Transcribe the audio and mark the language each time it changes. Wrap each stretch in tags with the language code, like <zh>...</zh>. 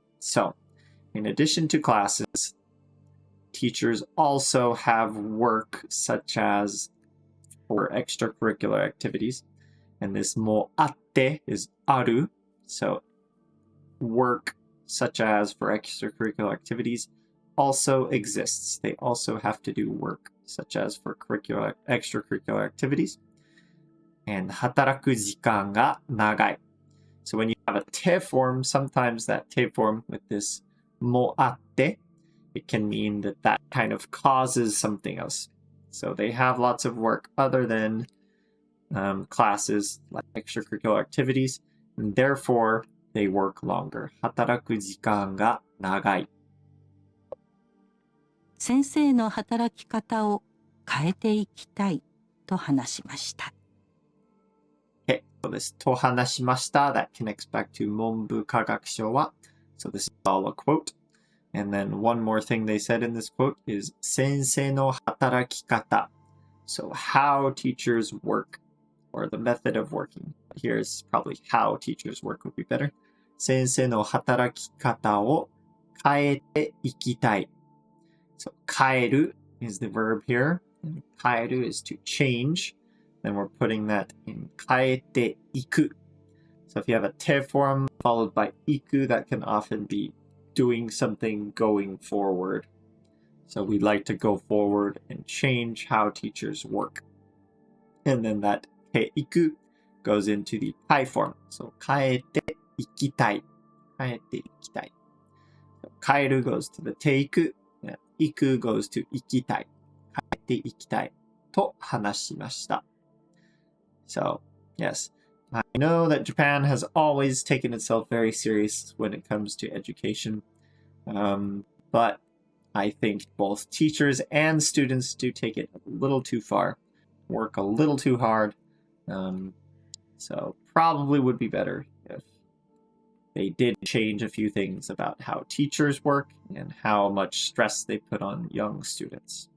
<en>So in addition to classes, teachers also have work such as for extracurricular activities. And this もあって is ある. So work such as for extracurricular activities also exists. They also have to do work such as for extracurricular activities. And</en> <ja>働く時間が長い.</ja> <en>So when you have a te form, sometimes that te form with this もあって it can mean that that kind of causes something else. So they have lots of work other than classes, like extracurricular activities, and therefore they work longer.</en> <ja>働く時間が長い. 先生の働き方を変えていきたいと話しました。</ja> <en>Okay, so this</en> <ja>と話しました</ja> <en>that connects back to</en> <ja>文部科学省は</ja> <en>So this is all a quote. And then one more thing they said in this quote is</en> <ja>先生の働き方.</ja> <en>So how teachers work, or the method of working. Here is probably how teachers work would be better.</en> <ja>先生の働き方を変えていきたい.</ja> <en>So 変える is the verb here. And 変える is to change. Then we're putting that in</en> <ja>変えていく.</ja> <en>So if you have a te form followed by いく, that can often be doing something going forward. So we'd like to go forward and change how teachers work. And then that ていく goes into the pi form.</en> <ja>So 変えていきたい.変えていきたい.</ja> <en>So 変える goes to the ていく.</en> <ja>いく</ja> <en>goes to</en> <ja>いきたい.変えていきたいと話しました.</ja> <en>So, yes. I know that Japan has always taken itself very serious when it comes to education, but I think both teachers and students do take it a little too far, work a little too hard, so probably would be better if they did change a few things about how teachers work and how much stress they put on young students.</en>